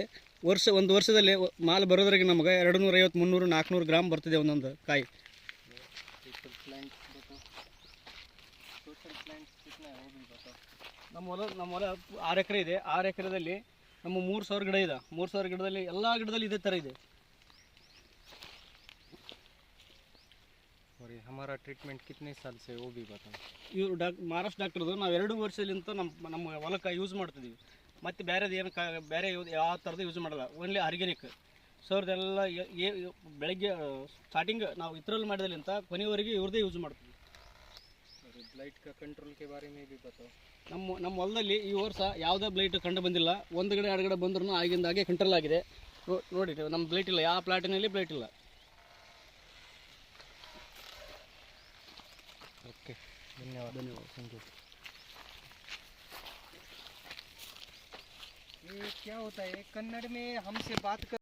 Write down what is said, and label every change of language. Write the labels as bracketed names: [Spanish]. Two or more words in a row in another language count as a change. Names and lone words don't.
[Kannada] ಒಂದು ವರ್ಷದಲ್ಲಿ ಮಾಲ್ ಬರೋದ್ರಿಗೆ ನಮಗೆ 250, 300, 400 ಗ್ರಾಮ್ ಬರ್ತಿದೆ ಒಂದೊಂದು ಕಾಯಿ. ನಮ್ಮ ಹೊಲ 6 ಎಕರೆ ಇದೆ. 6 ಎಕರೆದಲ್ಲಿ ನಮ್ಮ 3000 ಗಿಡ ಇದೆ. 3000 ಗಿಡದಲ್ಲಿ ಎಲ್ಲ ಗಿಡದಲ್ಲಿ ಇದೇ ಥರ ಇದೆ. [Hindi] और हमारा ट्रीटमेंट कितने साल से वो भी बताओ. [Kannada] ಇವರು ಮಹಾರಾಷ್ಟ್ರ ಡಾಕ್ಟರ್ದು ನಾವು 2 ವರ್ಷದಿಂದ ನಮ್ಮ ಹೊಲಕ್ಕೆ ಯೂಸ್ ಮಾಡ್ತಿದ್ದೀವಿ. ಮತ್ತು ಬೇರೆದು ಏನು ಬೇರೆ ಯಾವ ಥರದ್ದು ಯೂಸ್ ಮಾಡಲ್ಲ, [English] only organic. [Kannada] ಸರ್ದೆಲ್ಲ ಬೆಳಗ್ಗೆ ಸ್ಟಾರ್ಟಿಂಗ್ ನಾವು ಇದ್ರಲ್ಲಿ ಮಾಡಿದಲ್ಲಿಂತ ಕೊನೆಯವರೆಗೆ ಇವ್ರದ್ದೇ ಯೂಸ್ ಮಾಡ್ತೀವಿ. [Hindi] ब्लाइट का कंट्रोल के बारे में भी बताओ. [Kannada] ನಮ್ಮ ಹೊಲದಲ್ಲಿ ಈ ವರ್ಷ ಯಾವುದೇ ಬ್ಲೈಟ್ ಕಂಡು ಬಂದಿಲ್ಲ. 1 ಗಿಡ 2 ಗಿಡ ಬಂದ್ರೂ ಆಗಿಂದಾಗೆ ಕಂಟ್ರೋಲ್ ಆಗಿದೆ ನೋಡಿ. ನಮ್ಮ ಬ್ಲೈಟ್ ಇಲ್ಲ, ಯಾವ ಪ್ಲಾಟಿನಲ್ಲಿ ಬ್ಲೈಟ್ ಇಲ್ಲ. [Hindi] ओके, धन्यवाद. [English] thank you. [Hindi] ये क्या होता है, कन्नड़ में हमसे बात कर